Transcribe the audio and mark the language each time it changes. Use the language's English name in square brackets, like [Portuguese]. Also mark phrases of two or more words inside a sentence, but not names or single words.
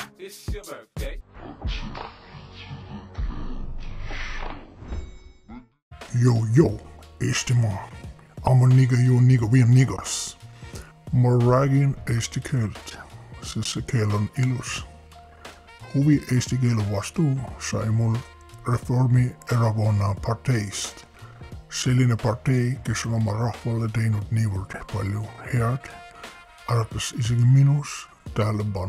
[English] it's your birthday. [Estonian] Joo, Eestimaa. [English] I'm a nigga, you a nigga, we are niggas. [Estonian] Ma räägin eesti keelt, sest see keel on ilus. Huvi eesti keele vastu sai mul Reformierakonna parteist. Selline partei, kes on oma rahvale teinud niivõrd palju head, äratas isegi minus tähelepanu.